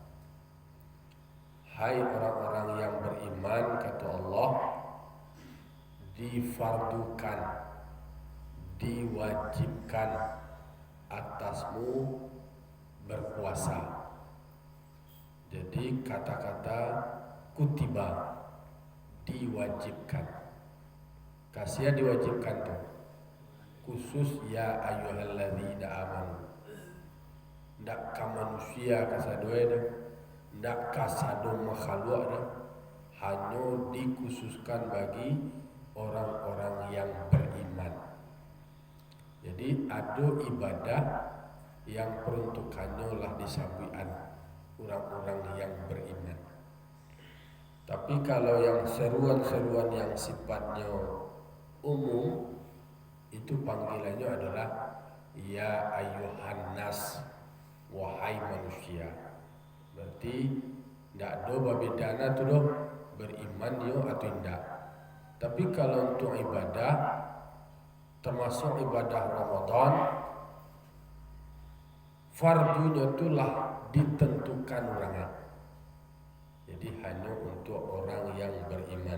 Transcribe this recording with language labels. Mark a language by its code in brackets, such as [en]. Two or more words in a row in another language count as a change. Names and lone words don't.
[id] Hai orang-orang yang beriman, kata Allah, difardukan, diwajibkan atasmu berpuasa. Jadi kata-kata kutiba diwajibkan. Kasih diwajibkan tuh. Khusus [ar] ya ayyuhalladzina amanu. [min] Ndak ka manusia kasadoe dah. Ndak kasado makhluk dah. [id] Hanya dikhususkan bagi orang-orang yang beriman. Jadi ada ibadah yang peruntukannya lah disampaikan orang-orang yang beriman. Tapi kalau yang seruan-seruan yang sifatnya umum itu panggilannya adalah [ar] ya ayyuhan nas, [id] wahai manusia. [min] Berarti tidak ada bedana tu doh beriman dia atau tidak. [id] Tapi kalau untuk ibadah, termasuk ibadah Ramadan, fardunya itulah ditentukan orangnya. Jadi hanya untuk orang yang beriman.